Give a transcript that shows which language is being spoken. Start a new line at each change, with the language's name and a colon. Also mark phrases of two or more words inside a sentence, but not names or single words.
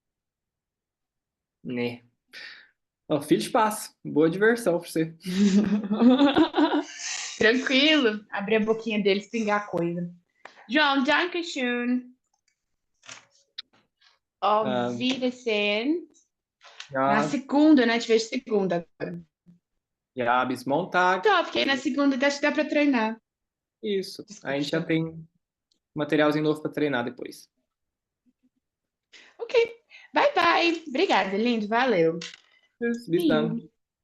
Portuguese: Né. Oh, filho de espaço. Boa diversão pra você. Tranquilo. Abrir a boquinha deles, pingar coisa. João,
German: Dankeschön. Auf Wiedersehen.
Portuguese: Na
German: Ja,
Portuguese: segunda, né? Te vejo segunda.
German: ja, bis Montag.
Portuguese: Top, porque aí na segunda acho que dá pra treinar. Isso. Desculpa, A gente já tem materialzinho novo para treinar depois. Ok.
English: Bye, bye.
Portuguese: Obrigada, lindo. Valeu.
German: Bis dann.